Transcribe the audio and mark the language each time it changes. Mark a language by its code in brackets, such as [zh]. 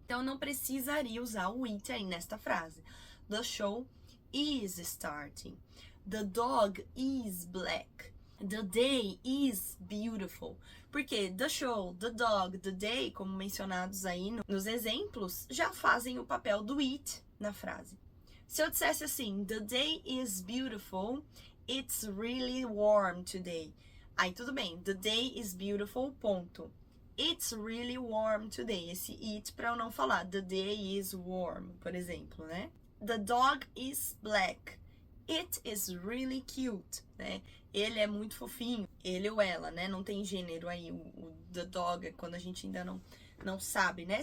[pt] Então, não precisaria usar o it aí nesta frase. [en] The show is starting. The dog is black. The day is beautiful. [pt] Porque [en] the show, the dog, the day, [pt] como mencionados aí nos exemplos, já fazem o papel do it na frase. Se eu dissesse assim, [en] the day is beautiful, it's really warm today. [pt] Aí tudo bem, [en] the day is beautiful, ponto. It's really warm today. [pt] Esse it para eu não falar [en] the day is warm, [pt] por exemplo, né? [en] The dog is black. It is really cute, né? [pt] Ele é muito fofinho, ele ou ela, né? Não tem gênero aí, o the dog, quando a gente ainda não sabe, né?